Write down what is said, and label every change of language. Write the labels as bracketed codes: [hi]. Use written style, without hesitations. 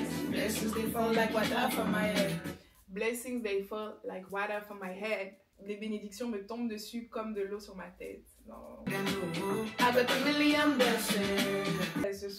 [en] Blessings they fall like water from my head. Blessings they fall like water from my head. [fr] Les bénédictions me tombent dessus comme de l'eau sur ma tête. Non. [en] I got a million blessings.